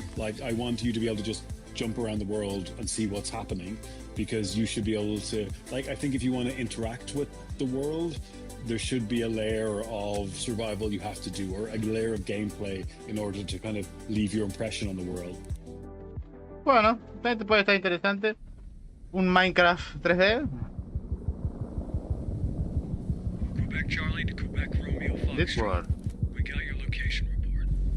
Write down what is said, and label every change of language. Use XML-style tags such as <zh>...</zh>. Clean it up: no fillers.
<en>Like, I want you to be able to just jump around the world and see what's happening, because you should be able to, like, I think if you want to interact with the world, there should be a layer of survival you have to do, or a layer of gameplay in order to kind of leave your impression on the world.</en> <es>Bueno, también puede estar interesante. Un Minecraft 3D.</es> <en>Quebec Charlie to Quebec Romeo Fox. This world. We got your location report.</en>